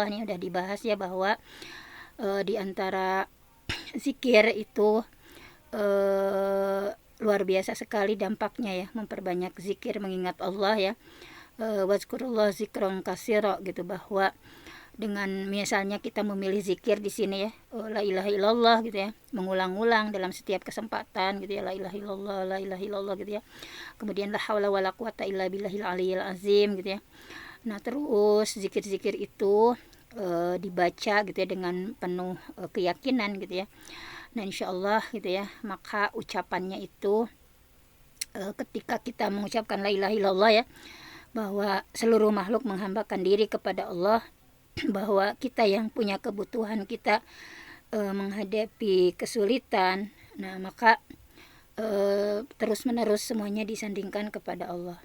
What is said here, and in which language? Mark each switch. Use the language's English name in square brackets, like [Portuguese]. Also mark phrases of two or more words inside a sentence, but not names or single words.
[Indonesian] Ini udah dibahas ya bahwa di antara zikir itu luar biasa sekali dampaknya ya, memperbanyak zikir mengingat Allah ya, [Arabic] واذكروا الله ذكرا كثيرا [Indonesian] gitu, bahwa dengan misalnya kita memilih zikir di sini ya, [Arabic] لا إله إلا الله [Indonesian] gitu ya, mengulang-ulang dalam setiap kesempatan gitu ya, [Arabic] لا إله إلا الله، لا إله إلا الله [Indonesian] gitu ya. [Arabic] Kemudian لا حول ولا قوة إلا بالله العلي العظيم [Indonesian] gitu ya. Nah terus zikir-zikir itu dibaca gitu ya dengan penuh keyakinan gitu ya. Nah insyaallah gitu ya, maka ucapannya itu ketika kita mengucapkan [Arabic] لا إله إلا الله [Indonesian] ya, bahwa seluruh makhluk menghambakan diri kepada Allah, bahwa kita yang punya kebutuhan, kita menghadapi kesulitan, nah maka terus menerus semuanya disandingkan kepada Allah.